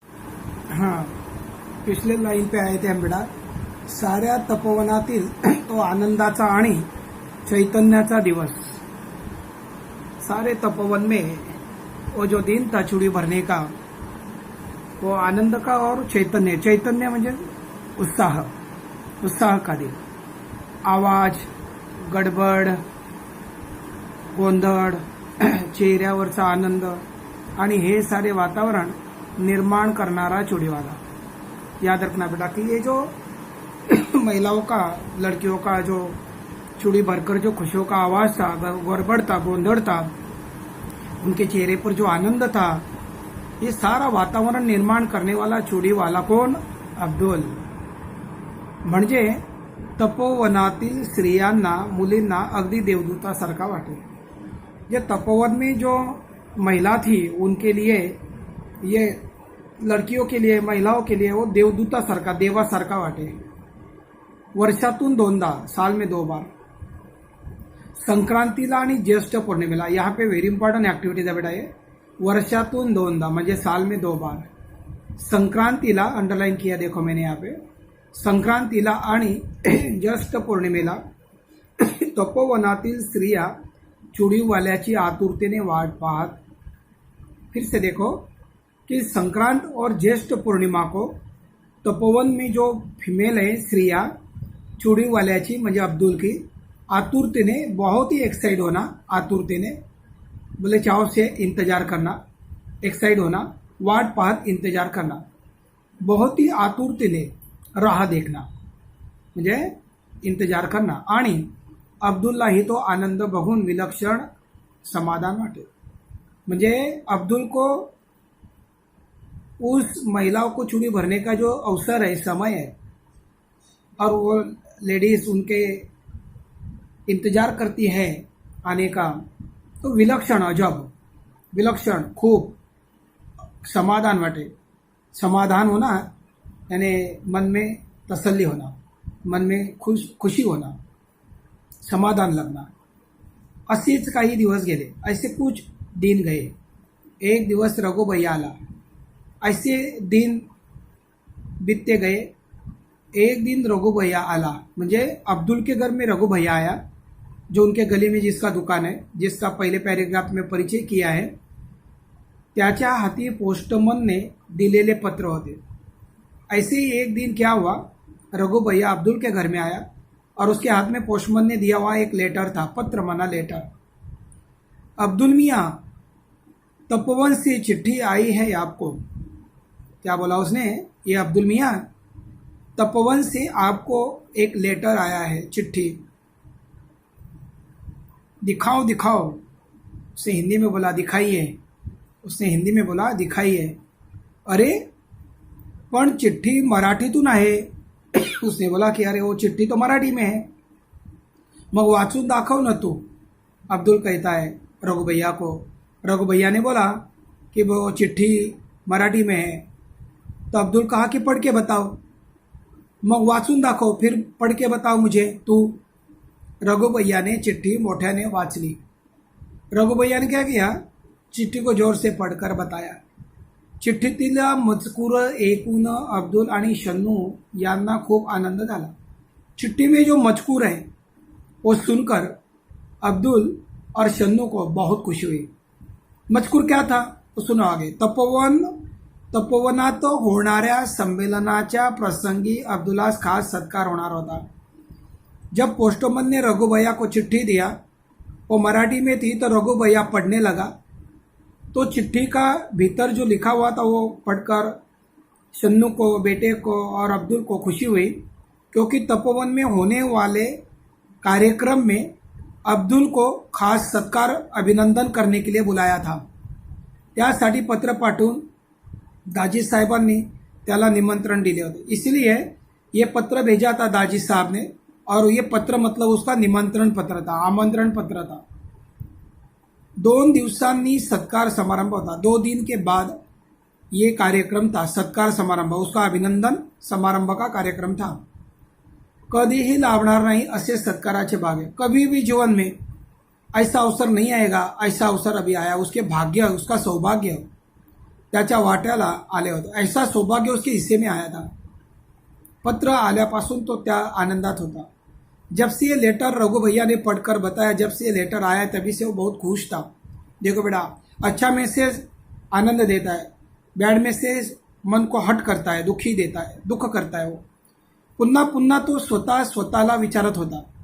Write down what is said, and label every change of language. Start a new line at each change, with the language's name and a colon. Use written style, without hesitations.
Hindi: हाँ, पिछले लाइन पे आए थे हम बेटा।
Marathi: साऱ्या तपोवनातील तो आनंदाचा आणि चैतन्याचा दिवस।
Hindi: सारे तपोवन में वो जो दिन था चूड़ी भरने का, वो आनंद का और चैतन्य,
Marathi: चैतन्य म्हणजे उत्साह,
Hindi: उत्साह का दिन।
Marathi: आवाज, गडबड, गोंधळ, चेहऱ्यावरचा आनंद आणि हे सारे वातावरण निर्माण करनारा चूड़ीवाला।
Hindi: याद रखना बेटा कि ये जो महिलाओं का, लड़कियों का जो चूड़ी भरकर जो खुशियों का आवाज था, गड़बड़ था, गोंधळ था, उनके चेहरे पर जो आनंद था, ये सारा वातावरण निर्माण करने वाला चूड़ीवाला कोण? अब्दुल।
Marathi: म्हणजे तपोवनातील स्त्रियांना, मुलींना अगदी देवदूतासारखा वाटे।
Hindi: ये तपोवन में जो महिला थी उनके लिए, ये लड़कियों के लिए, महिलाओं के लिए वो
Marathi: देवदूतासारखा, देवासारखा वाटे। वर्षातून दोनदा,
Hindi: साल में 2 बार,
Marathi: संक्रांतीला आणि ज्येष्ठ पौर्णिमेला।
Hindi: यहाँ पे व्हेरी इंपॉर्टंट ऍक्टिव्हिटीज
Marathi: आहे
Hindi: बेटा। ये
Marathi: वर्षातून 2दा म्हणजे
Hindi: साल में 2 बार।
Marathi: संक्रांतीला
Hindi: अंडरलाइन किया देखो मैंने यहाँ पे,
Marathi: संक्रांतीला आणि ज्येष्ठ पौर्णिमेला तपोवनातील स्त्रिया चूड़ीवाल्याची आतुरतेने वाट पाहत।
Hindi: फिर से देखो कि संक्रांत और ज्येष्ठ पूर्णिमा को तपोवन में जो फीमेल है स्त्रियां,
Marathi: चूड़ीवाल्याची म्हणजे
Hindi: अब्दुल की
Marathi: आतुरतेने,
Hindi: बहुत ही एक्साइट होना, आतुरतेने बोले चाव से इंतजार करना, एक्साइट होना,
Marathi: वाट पाहत
Hindi: इंतजार करना, बहुत ही
Marathi: आतुरतेने राह देखना म्हणजे
Hindi: इंतजार करना।
Marathi: आणि अब्दुललाही तो आनंद बघून विलक्षण समाधान वाटे।
Hindi: म्हणजे अब्दुल को उस महिलाओं को चूड़ी भरने का जो अवसर है, समय है, और वो लेडीज उनके इंतजार करती है आने का, तो विलक्षण, अजब,
Marathi: विलक्षण, खूब समाधान वाटे।
Hindi: समाधान होना यानी मन में तसल्ली होना, मन में खुशी होना, समाधान लगना।
Marathi: असेच काही दिवस गेले,
Hindi: ऐसे कुछ दिन गए।
Marathi: एक दिवस रघु भैया आला,
Hindi: ऐसे दिन बीतते गए।
Marathi: एक दिन रघु भैया आला म्हणजे
Hindi: अब्दुल के घर में रघु भैया आया, जो उनके गली में जिसका दुकान है, जिसका पहले पैराग्राफ में परिचय किया है।
Marathi: त्याच्या हाती पोस्टमन ने दिलेले पत्र होते।
Hindi: ऐसे ही एक दिन क्या हुआ, रघु भैया अब्दुल के घर में आया और उसके हाथ में पोस्टमन ने दिया हुआ एक लेटर था, पत्र माना लेटर। अब्दुल मियाँ, तपोवन से चिट्ठी आई है आपको। क्या बोला उसने? ये अब्दुल मियाँ, तपोवन से आपको एक लेटर आया है, चिट्ठी। दिखाओ दिखाओ। उसने हिंदी में बोला दिखाइए, उसने हिंदी में बोला दिखाइए।
Marathi: अरे पण चिट्ठी मराठीतून आहे।
Hindi: उसने बोला कि अरे वो चिट्ठी तो मराठी में है,
Marathi: मग वाचून दाखव ना तू।
Hindi: अब्दुल कहता है रघु भैया को। रघु भैया ने बोला कि वो चिट्ठी मराठी में है। तो अब्दुल कहा कि पढ़ के बताओ।
Marathi: मग वाचून दाखव,
Hindi: फिर पढ़ के बताओ मुझे तू। रघु भैया ने चिट्ठी
Marathi: मोठ्याने वाचली।
Hindi: रघु भैया ने क्या किया, चिट्ठी को जोर से पढ़कर बताया।
Marathi: चिठ्ठीतील मजकूर ऐकून अब्दुल आणि शन्नू यांना खूप आनंद झाला।
Hindi: चिट्ठी में जो मजकूर है वो सुनकर अब्दुल और शन्नू को बहुत खुशी हुई। मजकूर क्या था तो सुनो आगे।
Marathi: तपोवनात होणाऱ्या संमेलनाच्या प्रसंगी अब्दुल्लास खास सत्कार होणार होता।
Hindi: जब पोस्टमैन ने रघु भैया को चिट्ठी दिया, वो मराठी में थी, तो रघु भैया पढ़ने लगा। तो चिट्ठी का भीतर जो लिखा हुआ था वो पढ़कर शन्नू को, बेटे को और अब्दुल को खुशी हुई, क्योंकि तपोवन में होने वाले कार्यक्रम में अब्दुल को खास सत्कार, अभिनंदन करने के लिए बुलाया था।
Marathi: त्यासाठी पत्र पाठवून दाजी साहेबांनी त्याला निमंत्रण दिले होते।
Hindi: इसलिए ये पत्र भेजा था दाजी साहब ने, और ये पत्र मतलब उसका निमंत्रण पत्र था, आमंत्रण पत्र था।
Marathi: 2 दिवसांनी सत्कार समारंभ होता।
Hindi: 2 दिन के बाद ये कार्यक्रम था, सत्कार समारंभ, उसका अभिनंदन समारंभ का कार्यक्रम था।
Marathi: कधीही लाभणार नाही असे सत्काराचे भाग्य।
Hindi: कभी भी जीवन में ऐसा अवसर नहीं आएगा, ऐसा अवसर अभी आया, उसके भाग्य, उसका सौभाग्य।
Marathi: त्याच्या वाट्याला आले होते.
Hindi: ऐसा सौभाग्य उसके हिस्से में आया था.
Marathi: पत्र आल्यापासून तो त्या आनंदात होता.
Hindi: जब से ये लेटर रघु भैया ने पढ़कर बताया, जब से ये लेटर आया तभी से वो बहुत खुश था. देखो बेटा, अच्छा मैसेज आनंद देता है, बैड मैसेज मन को हट करता है, दुखी देता है, दुख करता है.
Marathi: वो पुन्हा पुन्हा तो स्वतःला विचारत होता.